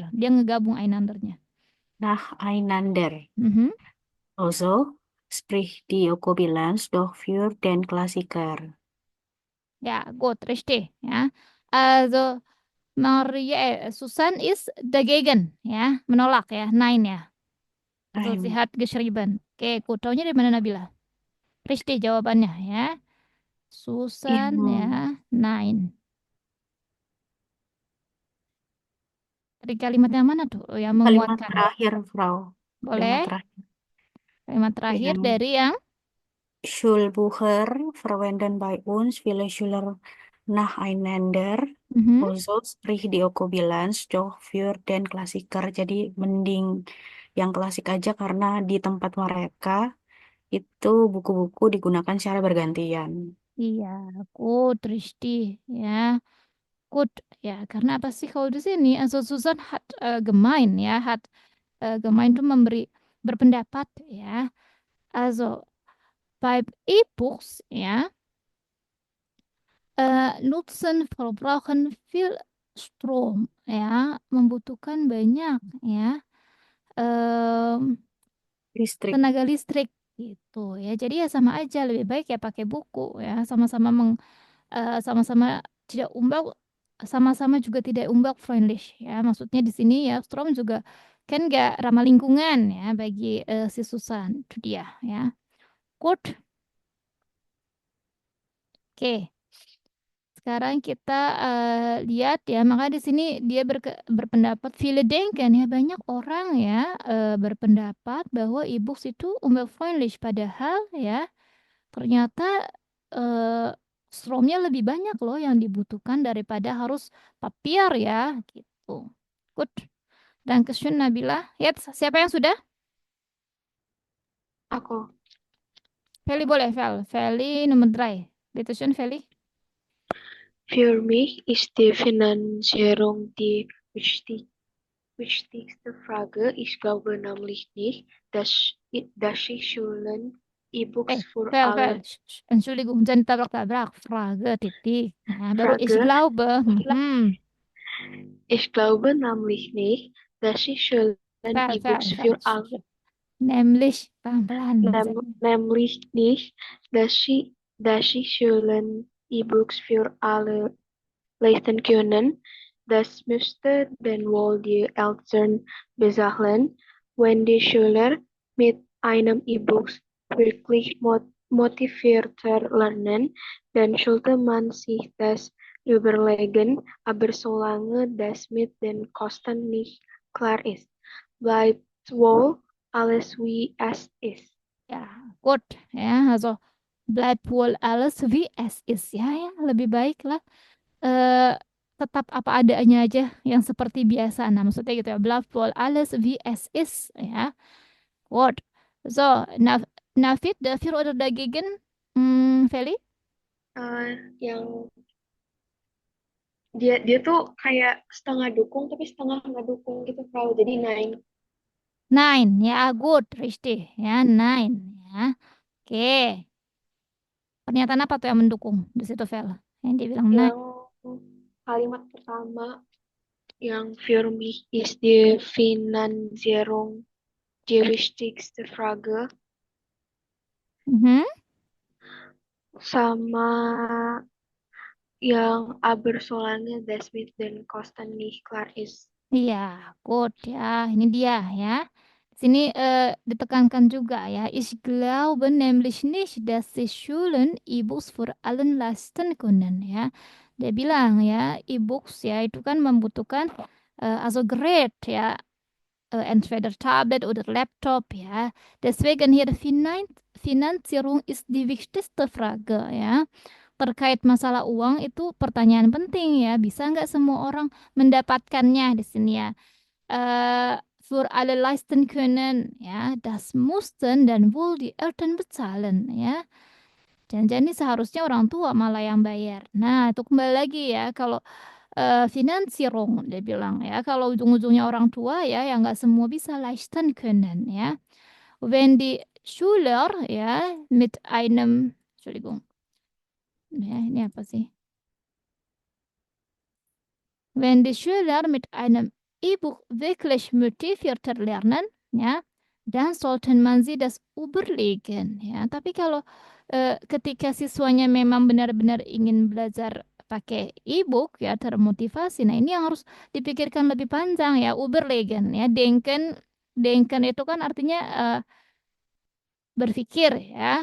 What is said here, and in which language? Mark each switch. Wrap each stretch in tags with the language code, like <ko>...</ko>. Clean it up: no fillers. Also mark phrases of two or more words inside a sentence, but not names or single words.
<id>Dia ngegabung einandernya.</id> <de>nacheinander. Mhm. Also, sprich die Ökobilanz doch für den Klassiker. Ja, gut, richtig. Ja. Also, Maria, Susan ist dagegen.</de> <id>Ya, menolak ya.</id> <de>Nein ya. Also, sie Ein, hat geschrieben.</de> <id>Oke, ku taunya dari mana Nabila? Richtig jawabannya ya. Susan</id> <de>in ya, nein.</de> <id>Dari kalimat yang mana tuh yang kalimat menguatkan? terakhir, Frau. Kalimat Boleh? terakhir. Kalimat terakhir Yang dari yang</id> <de>Schulbucher verwenden bei uns viele Schüler nacheinander. Mhm. Also, sprich die Ökobilanz doch für den Klassiker.</de> <id>Jadi mending yang klasik aja karena di tempat mereka itu buku-buku digunakan secara bergantian. Iya,</id> <de>gut, richtig. Ya, gut.</de> <id>Ya, karena apa sih kalau di sini?</id> <de>Also Susan hat gemein</de> <id>ya,</id> <de>hat gemein</de> <id>itu memberi berpendapat ya.</id> <de>Also bei E-Books ya, nutzen verbrauchen viel Strom ya,</de> <id>membutuhkan banyak ya. em, Listrik. Tenaga listrik gitu ya. Jadi ya sama aja lebih baik ya pakai buku ya. Sama-sama sama-sama tidak umbak, sama-sama juga tidak umbak friendly ya. Maksudnya di sini ya Strom juga kan nggak ramah lingkungan ya bagi si Susan itu dia ya.</id> <en>Good. Oke.</en> <id>Sekarang kita lihat ya, maka di sini dia berpendapat</id> <de>viele denken</de> <id>ya banyak orang ya berpendapat bahwa e-books itu umweltfreundlich padahal ya ternyata eh, stromnya lebih banyak loh yang dibutuhkan daripada harus papier ya gitu. Good.</id> <de>Dankeschön Nabila. Jetzt,</de> <id>siapa yang sudah? Aku. Feli boleh, Feli nomor 3.</id> <de>Bitte schön, Feli. Für mich ist die Finanzierung die wichtigste Frage. Ich glaube nämlich nicht, dass sich Schulen E-Books für Fel. alle Entschuldigung,</de> <id>jangan tabrak-tabrak. Frage, titik. Nah, baru ich</id> <de>Frage. glaube. Mhm. Ich glaube nämlich nicht, dass sich Schulen E-Books Fel. für alle, Nämlich,</de> <id>pelan-pelan bacanya.</id> <de>nämlich nicht, dass sich Schulen E-Books für alle leisten können. Das müsste dann wohl die Eltern bezahlen. Wenn die Schüler mit einem E-Book wirklich motivierter lernen, dann sollte man sich das überlegen. Aber solange das mit den Kosten nicht klar ist, bleibt wohl alles wie es ist. Ya, gut. Ya, also bleibt wohl alles wie es ist.</de> <id>Ya, lebih baik lah. eh Tetap apa adanya aja yang seperti biasa. Nah, maksudnya gitu ya.</id> <de>Bleibt wohl alles wie es ist. Ya, gut. So, Nafid, dafür oder dagegen? Feli?</de> <id>Yang dia dia tuh kayak setengah dukung tapi setengah nggak dukung gitu kalau jadi nine.</id> <de>Nein, ya good, richtig. Ya, nein.</de> <id>Ya, oke. Pernyataan apa tuh yang mendukung di situ, Vel? Yang dia bilang nein. Yang kalimat pertama yang</id> <de>für mich ist die Finanzierung die wichtigste Frage, Mhm.</de> <id>sama yang</id> <de>aber solange das mit den Kosten nicht klar ist.</de> <id>Iya, good ya. Ini dia ya. Di sini ditekankan juga ya.</id> <de>Ich glaube nämlich nicht, dass die Schulen E-Books für allen leisten können ya.</de> <id>Dia bilang ya, e-books ya itu kan membutuhkan</id> <de>also Gerät ya, entweder Tablet oder Laptop</de> <id>ya.</id> <de>Deswegen hier Finanzierung ist die wichtigste Frage ya.</de> <id>Terkait masalah uang itu pertanyaan penting ya. Bisa nggak semua orang mendapatkannya di sini ya?</id> <de>Für alle leisten können ya. Das mussten dann wohl die Eltern bezahlen ya.</de> <id>Jangan-jangan ini seharusnya orang tua malah yang bayar. Nah, itu kembali lagi ya. Kalau Finanzierung, dia bilang ya. Kalau ujung-ujungnya orang tua ya, yang nggak semua bisa</id> <de>leisten können</de> <id>ya.</id> <de>Wenn die Schüler ya mit einem, Entschuldigung,</de> <id>ya ini apa sih?</id> <de>Wenn die Schüler mit einem E-Buch wirklich motivierter lernen, ya, dann sollten man sie das überlegen, ya.</de> <id>Tapi kalau ketika siswanya memang benar-benar ingin belajar pakai e-book ya termotivasi, nah ini yang harus dipikirkan lebih panjang ya, überlegen ya. Denken itu kan artinya berpikir ya.</id>